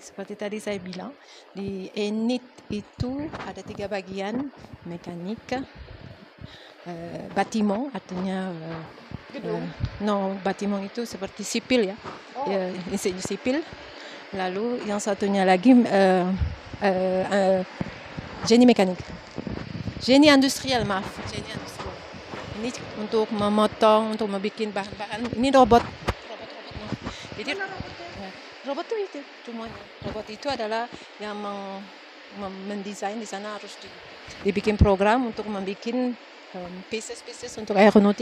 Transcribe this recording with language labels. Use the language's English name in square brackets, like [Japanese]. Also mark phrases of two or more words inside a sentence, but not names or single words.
[Indonesian] Seperti tadi saya bilang, di ENIT itu ada 3 bagian: mekanik, bâtiment, artinya bâtiment itu seperti sipil ya, insinyur sipil. Lalu yang satunya lagi génie mekanik, [French] génie industriel, génie industriel. [Indonesian] Ini untuk memotong, untuk membuat bahan-bahan. Ini robot. Jadi robot itu semuanya. Robot itu adalah yang mendesain. Di sana harus dibikin program untuk membuat pieces untuk aeronautik.